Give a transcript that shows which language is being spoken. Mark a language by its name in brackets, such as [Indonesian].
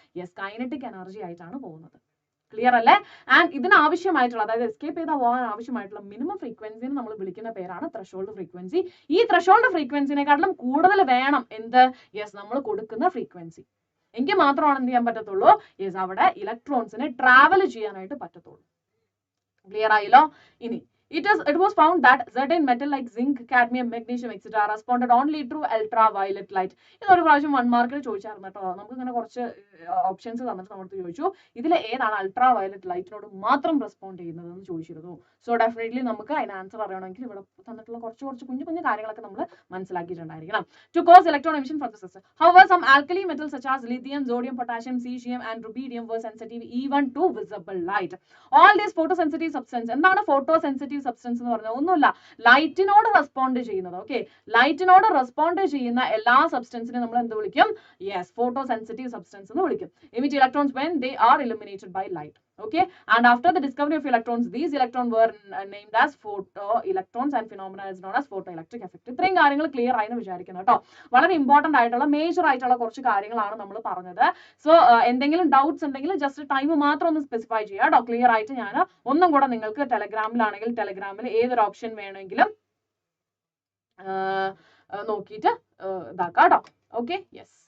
[Malayalam] Yes, kinetic energy ആയിട്ടാണ് പോകുന്നത്. Clear അല്ലേ? ആൻഡ് ഇതിന് ആവശ്യമായിട്ടുള്ള, അതായത് എസ്കേപ്പ് ചെയ്താൽ പോകാൻ ആവശ്യമായിട്ടുള്ള മിനിമം ഫ്രീക്വൻസിനെ നമ്മൾ വിളിക്കുന്ന പേരാണ് ത്രഷോൾഡ് ഫ്രീക്വൻസി. ഈ ത്രഷോൾഡ് ഫ്രീക്വൻസിനെക്കാട്ടിലും കൂടുതൽ വേണം എന്ത്? യെസ്, നമ്മൾ കൊടുക്കുന്ന ഫ്രീക്വൻസി. എങ്കിൽ മാത്രമാണ് എന്ത് ചെയ്യാൻ പറ്റത്തുള്ളൂ? യെസ്, അവിടെ ഇലക്ട്രോൺസിനെ ട്രാവൽ ചെയ്യാനായിട്ട് പറ്റത്തുള്ളൂ. ക്ലിയർ ആയല്ലോ? ഇനി [English] It was found that certain metal like zinc, cadmium, magnesium, etc. responded only through ultraviolet light. [Malayalam] ഇതൊരു പ്രാവശ്യം 1 മാർക്കിന് ചോദിച്ചായിരുന്നു കേട്ടോ. നമുക്ക് ഇങ്ങനെ കുറച്ച് ഓപ്ഷൻസ് തന്നിട്ട് നമുക്ക് ചോദിച്ചു ഇതിൽ ഏതാണ് അൾട്രാ വയലറ്റ് ലൈറ്റിനോട് മാത്രം റെസ്പോണ്ട് ചെയ്യുന്നത് എന്ന് ചോദിച്ചിരുന്നു. സോ ഡെഫിനറ്റ്ലി നമുക്ക് അതിന് ആൻസർ അറിയണമെങ്കിൽ ഇവിടെ തന്നിട്ടുള്ള കുറച്ച് കുഞ്ഞു കുഞ്ഞു കാര്യങ്ങളൊക്കെ നമ്മൾ മനസ്സിലാക്കിയിട്ടുണ്ടായിരിക്കണം. [English] To cause electron emission from the system. However, some alkali metals such as lithium, sodium, potassium, cesium and rubidium were sensitive even to visible light. All these photosensitive substance. [Malayalam] എന്താണ് photosensitive substance എന്ന് പറഞ്ഞാൽ ഒന്നുമില്ല, ലൈറ്റിനോട് respond ചെയ്യുന്നത്. Okay, ലൈറ്റിനോട് respond ചെയ്യുന്ന എല്ലാ സബ്സ്റ്റൻസിനെ നമ്മൾ എന്ത് വിളിക്കും? യെസ്, photosensitive substance എന്ന് വിളിക്കും. [English] Emit electrons when they are illuminated by light. Okay, and after the discovery of electrons, these electrons were named as photoelectrons and phenomena is known as photoelectric effect. [Malayalam] ഇത്രയും കാര്യങ്ങൾ clear ആയി എന്ന് വിചാരിക്കുന്നു കേട്ടോ. വളരെ important ആയിട്ടുള്ള മേജർ ആയിട്ടുള്ള കുറച്ച് കാര്യങ്ങളാണ് നമ്മൾ പറഞ്ഞത്. സോ എന്തെങ്കിലും ഡൗട്ട്സ് ഉണ്ടെങ്കിൽ ജസ്റ്റ് ടൈം മാത്രം ഒന്ന് സ്പെസിഫൈ ചെയ്യുക കേട്ടോ. ക്ലിയർ ആയിട്ട് ഞാൻ ഒന്നും കൂടെ നിങ്ങൾക്ക് ടെലഗ്രാമിലാണെങ്കിൽ ടെലഗ്രാമിൽ ഏതൊരു ഓപ്ഷൻ വേണമെങ്കിലും നോക്കിയിട്ട് ഇതാക്കാം കേട്ടോ. Okay, yes.